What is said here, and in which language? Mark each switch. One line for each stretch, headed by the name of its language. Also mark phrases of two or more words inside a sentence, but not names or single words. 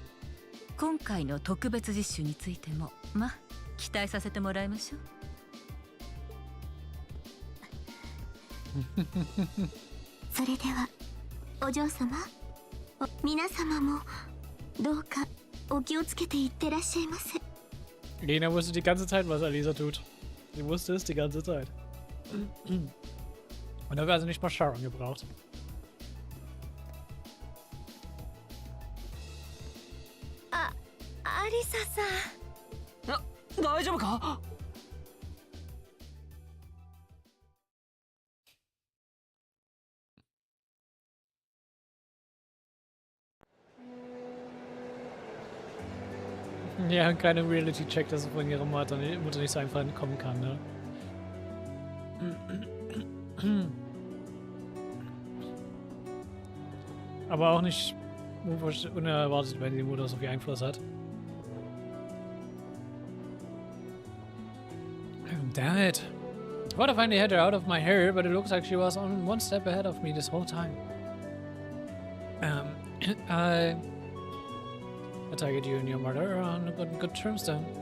Japanese: 今回の特別実習についてもまあ期待させてもらいましょう。それではお嬢様、皆様もどうかお気をつけていってらっしゃいませ。
German: Lena wusste die ganze Zeit, was Alisa tut. Sie wusste es die ganze Zeit. Und dafür hat sie nicht mal Sharon gebraucht.
Japanese: アリサさん。大丈夫か？
German: Ja, und keine Reality-Check, dass sie von ihrer Mutter nicht so einfach entkommen kann, ne? Aber auch nicht unerwartet, wenn die Mutter so viel Einfluss hat.
English: Damn it. I thought I finally had her out of my hair, but it looks like she was on one step ahead of me this whole time. I take it you and your mother are on good terms then.